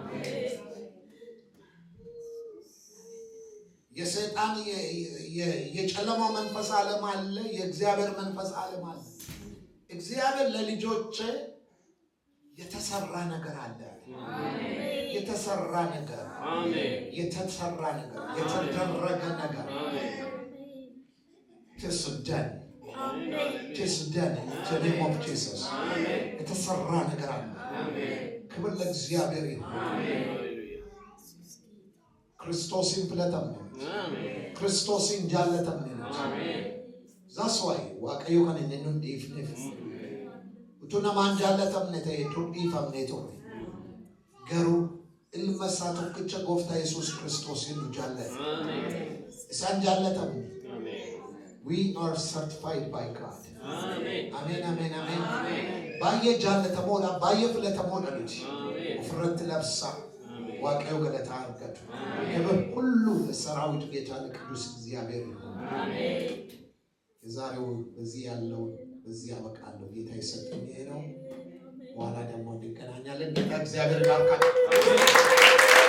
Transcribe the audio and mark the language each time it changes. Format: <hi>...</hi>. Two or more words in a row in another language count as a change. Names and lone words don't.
<am>የሰይጣን የጨለማ መንፈስ ዓለም አለ፣ የእግዚአብሔር መንፈስ ዓለም አለ። እግዚአብሔር ለልጆቼ የተሰራ ነገር አለ። የተሰራ ነገር፣ የተሰራ ነገር፣ የተደረገ ነገር ተስደን</am> <en>in the name of Jesus.</en> <am>የተሰራ ነገር አለ። ክብር ለእግዚአብሔር ይሁን።</am> <om>Kiristoosin filatam Kiristoosin jaallatam ነው።</om> <en>That's why</en> <om>waaqayyo kan inni nu dhiifneef utuu namaan jaallatamne ta'e dur dhiifamne ture. Garuu ilma isaa tokkicha gooftaa Yesuus Kiristoosin nu jaallate. Isaan jaallatamne.</om> <en>We are certified by God.</en> <om>Amen. Amen, amen, amen. Baay'ee jaallatamoodha, baay'ee filatamoodha nuti. Ofirratti labsaa. waaqayyo galata argatu።</om> <am>ክብር ሁሉ ለሰራዊት ጌታ ለቅዱስ እግዚአብሔር ይሁን። አሜን። የዛሬው በዚህ ያለው በዚህ ያበቃለሁ። ጌታ ይሰጥኝ ነው። በኋላ ደግሞ እንገናኛለን። ጌታ እግዚአብሔር ይባርካችሁ።</am>